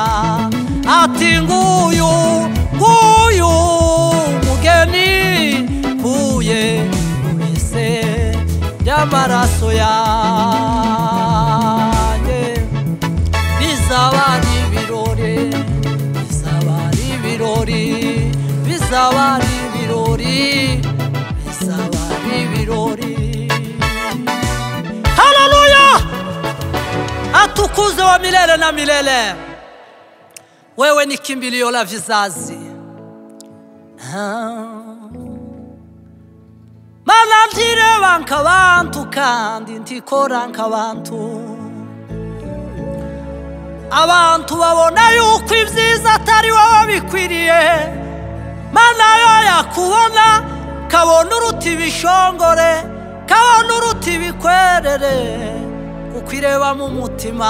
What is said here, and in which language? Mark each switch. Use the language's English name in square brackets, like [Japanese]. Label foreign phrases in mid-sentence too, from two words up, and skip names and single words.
[Kinyarwanda] Ati nguyu mugeni kuye mu bise by'amaraso yanjye. Bizaba ari ibirori, bizaba ari ibirori, bizaba ari ibirori, bizaba ari ibirori. Haleluya! [Swahili] Atukuzwe wa milele na milele. Wewe ni kimbilio la vizazi. [Kinyarwanda] Mana ndireba nk'abantu kandi ntikora nk'abantu. Abantu babona yuko ibyiza atari wowe bikwiriye. Mana yo yakubona kabona uruti bishongore, kabona uruti bikwerere, kuko ireba mu mutima.